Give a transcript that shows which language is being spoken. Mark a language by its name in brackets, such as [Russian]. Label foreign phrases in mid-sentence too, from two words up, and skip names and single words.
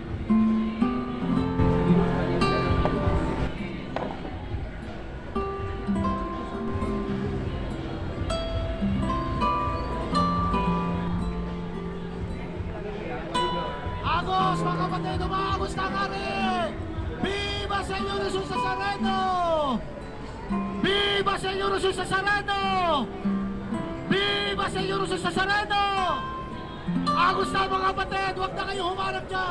[Filipino] Agos mga kapatid, umaagos na ang hari! [Spanish] Viva Señor Jesus Nazareno! Viva Señor Jesus Nazareno! Viva Señor Jesus Nazareno! [Filipino] Agos na mga kapatid, huwag na kayo humarap dyan!